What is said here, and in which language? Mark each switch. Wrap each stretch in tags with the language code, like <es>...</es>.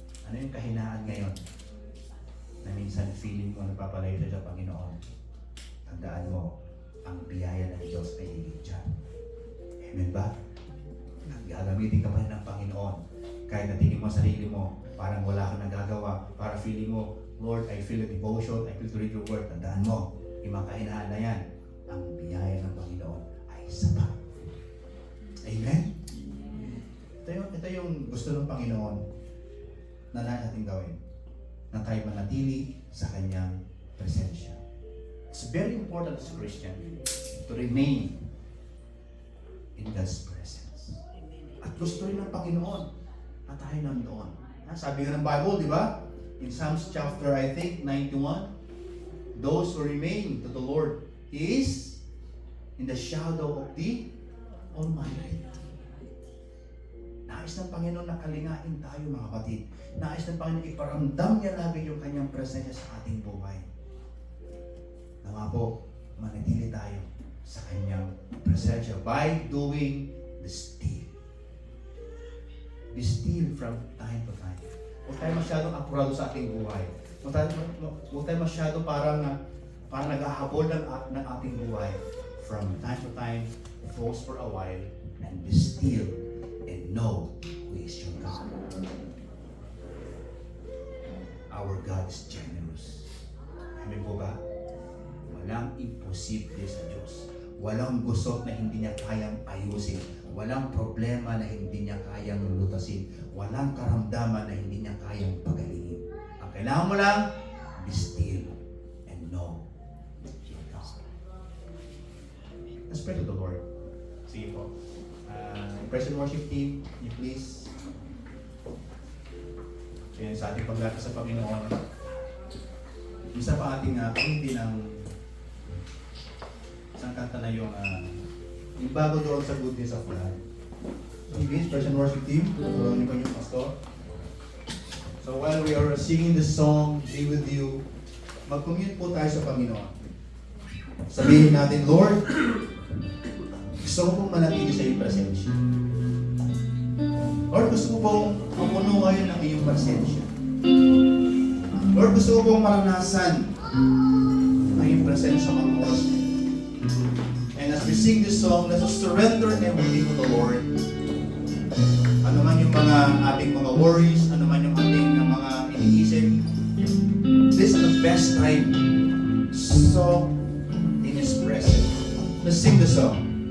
<tl>Ano yung kahinaan ngayon? Na minsan feeling mo napapalayo sa Panginoon. Tandaan mo, ang biyaya ng Diyos ay higit dyan. Amen ba? Gagamitin ka pa rin ng Panginoon. Kahit natingin mo sa sarili mo, parang wala kang nagagawa. Para feeling mo,</tl> <en>Lord, I feel a devotion, I feel to read your word.</en> <tl>Tandaan mo, yung mga kahinaan na yan, ang biyaya ng Panginoon ay sapat. Amen? Ito yung gusto ng Panginoon na natin gawin, na tayo manatili sa kanyang presensya.</tl> <en>It's very important as a Christian to remain in God's presence.</en> <tl>At gusto rin ng Panginoon na tayo nandoon. Sabi nga ng Bible, di ba?</tl> <en>In Psalms chapter, I think, 91, those who remain to the Lord, He is in the shadow of the Almighty.</en> <tl>Nais ng Panginoon na kalingain tayo, mga kapatid. Nais ng Panginoon iparamdam niya lagi yung kanyang presensya sa ating buhay. Nawa po, manatili tayo sa kanyang presensya</tl> <en>by doing the still. Be still from time to time.</en> <tl>Huwag tayo masyadong apurado sa ating buhay. Huwag tayo masyado parang naghahabol ng ating buhay.</tl> <en>From time to time, pause for a while, and be still and know who is your God. Our God is generous.</en> <tl>Amen po ba? Walang imposible sa Diyos. Walang gusot na hindi niya kayang ayusin. Walang problema na hindi niya kayang lutasin. Walang karamdaman na hindi niya kayang pagalingin. Ang kailangan mo lang,</tl> <en>be still and know your God. Let's pray to the Lord.</en> <tl>Sige po.</tl> <en>Praise and worship team, you please.</en> <tl>Kaya sa ating paglata sa Panginoon, isa pa ating pangiti ng isang kanta na yung bago doon sa goodness of God.</tl> <en>So please, praise and worship team,</en> <tl>tulungan niyo pa yung pastor.</tl> <en>So while we are singing the song, Be With You,</en> <tl>mag-commute po tayo sa Panginoon. Sabihin natin, Lord, gusto ko pong manatili sa iyong presensya. Lord, gusto ko pong mapuno ngayon ng iyong presensya. Lord, gusto ko pong maranasan ang iyong presensya sa mga oras.</tl> <en>And as we sing this song, let us surrender everything to the Lord.</en> <tl>Ano man yung mga ating mga worries, ano man yung ating mga iniisip,</tl> <en>this is the best time. So, in His presence. Let's sing the song.</en>